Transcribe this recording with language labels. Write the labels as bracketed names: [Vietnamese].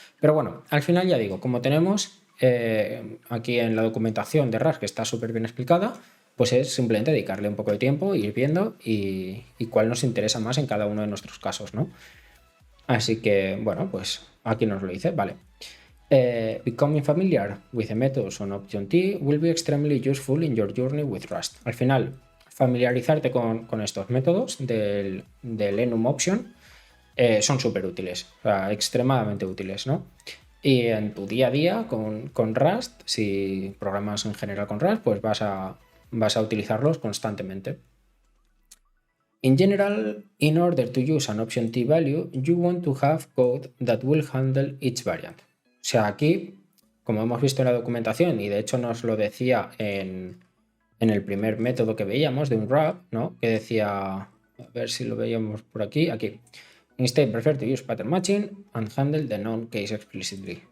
[Spanish] Pero bueno, al final ya digo, como tenemos aquí en la documentación de Rust, que está súper bien explicada, pues es simplemente dedicarle un poco de tiempo, ir viendo y cuál nos interesa más en cada uno de nuestros casos, ¿no? Así que, bueno, pues aquí nos lo dice, vale. [English] Becoming familiar with the methods on Option T will be extremely useful in your journey with Rust. [Spanish] Al final, familiarizarte con estos métodos del enum option son súper útiles, o sea, extremadamente útiles, ¿no? Y en tu día a día con Rust, si programas en general con Rust, pues vas a utilizarlos constantemente. [English] In general, in order to use an option T value, you want to have code that will handle each variant. [Spanish] O sea, aquí, como hemos visto en la documentación, y de hecho nos lo decía en el primer método que veíamos de un wrap, ¿no? Que decía, a ver si lo veíamos por aquí. [English] Instead, prefer to use pattern matching and handle the known case explicitly.